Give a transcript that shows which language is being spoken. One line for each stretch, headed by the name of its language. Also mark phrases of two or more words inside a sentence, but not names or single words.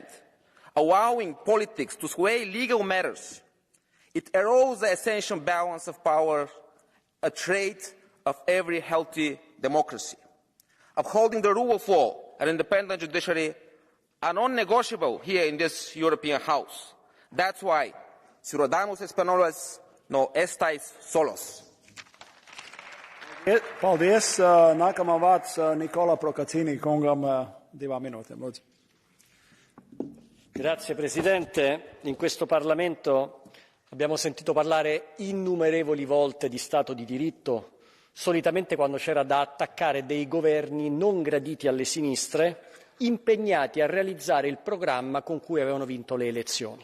English: Allowing politics to sway legal matters, it erodes the essential balance of power, a trait of every healthy democracy. Upholding the rule of law and independent judiciary are non-negotiable here in this European House. That's why
Spanish: Ciudadanos Españoles no estáis solos.
Latvian: Paldies. Nākamā vārds Nicola Procaccini kungam 2 minūtēm. Lūdzu.
Italian: Grazie Presidente. In questo Parlamento abbiamo sentito parlare innumerevoli volte di Stato di diritto, solitamente quando c'era da attaccare dei governi non graditi alle sinistre, impegnati a realizzare il programma con cui avevano vinto le elezioni.